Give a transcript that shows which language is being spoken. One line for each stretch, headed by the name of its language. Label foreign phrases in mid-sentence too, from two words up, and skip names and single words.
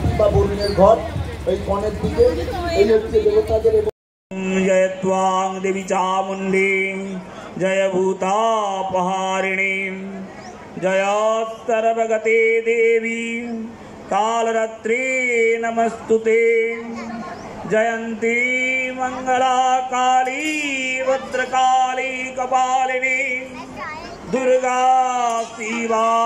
Bangla: বরুণের ঘর এই কনের দিকে এই হচ্ছে দেবতাদের।
Sanskrit: जय त्वां देवी चामुण्डी जय भूतापहारिणी जय सर्वगते देवी कालरात्रि नमस्तुते जयन्ती मंगला काली भद्रकाली कपालिनी दुर्गा शिवा